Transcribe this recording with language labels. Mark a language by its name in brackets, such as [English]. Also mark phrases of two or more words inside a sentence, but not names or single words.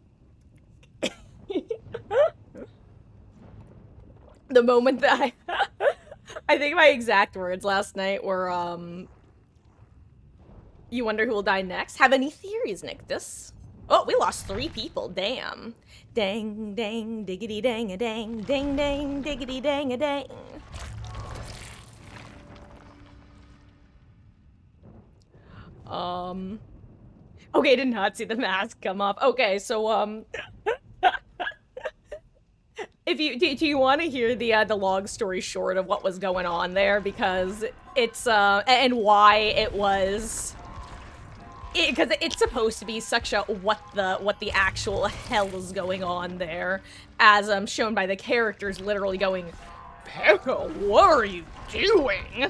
[English] The moment that I think my exact words last night were, you wonder who will die next? Have any theories, Nictus? Oh, we lost 3 people, damn. Dang, dang, diggity dang a dang, dang, dang, diggity dang a dang. Okay, did not see the mask come off. Okay, so, if you do you want to hear the long story short of what was going on there, because it's and why it was, because it's supposed to be such a what the actual hell is going on there, as shown by the characters literally going, Pekka, what are you doing?